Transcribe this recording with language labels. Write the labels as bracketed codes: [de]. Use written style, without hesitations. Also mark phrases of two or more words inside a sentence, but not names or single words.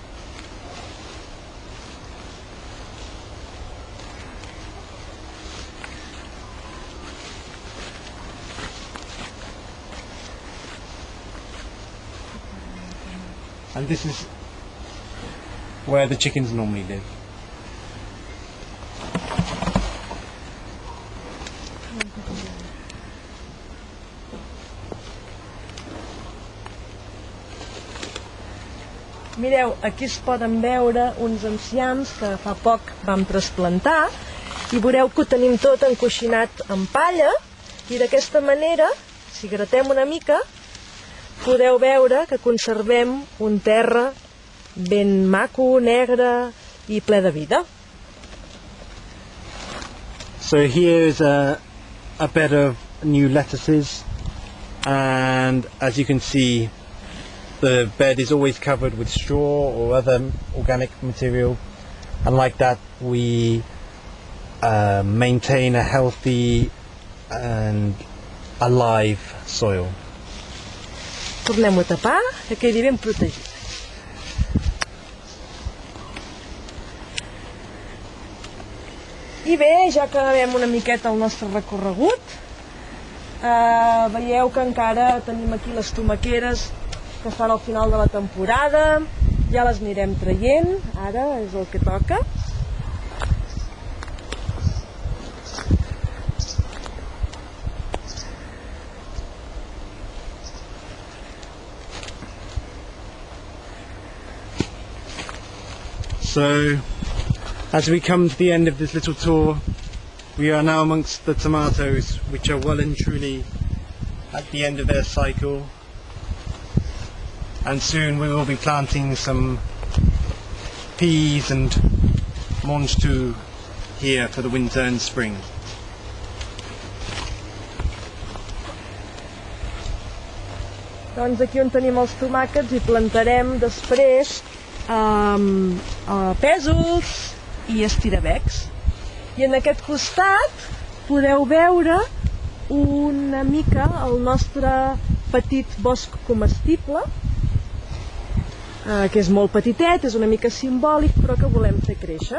[en] And this is where the chickens normally live. [ca] Mireu, aquí es poden veure uns enciams que fa poc vam trasplantar, i veureu que ho tenim tot encoixinat amb palla, i d'aquesta manera, si gratem una mica, podeu veure que conservem un terra ben maco, negre i ple de vida. [en] So here is a bed of new lettuces, and as you can see, the bed is always covered with straw or other organic material, and like that we maintain a healthy and alive soil. [ca] Tornem-ho a tapar, que quedi ben protegit. I bé, ja acabem una miqueta el nostre recorregut. Veieu que encara tenim aquí les tomaqueres que estan al final de la temporada, ja les anirem traient, ara és el que toca. [en] So, as we come to the end of this little tour, we are now amongst the tomatoes, which are well and truly at the end of their cycle, and soon we will be planting some peas and mange tout here for the winter and spring. [ca] Doncs aquí on tenim els tomàquets hi plantarem després pèsols i estirabecs. I en aquest costat podeu veure una mica el nostre petit bosc comestible, que és molt petitet, és una mica simbòlic, però que volem fer créixer.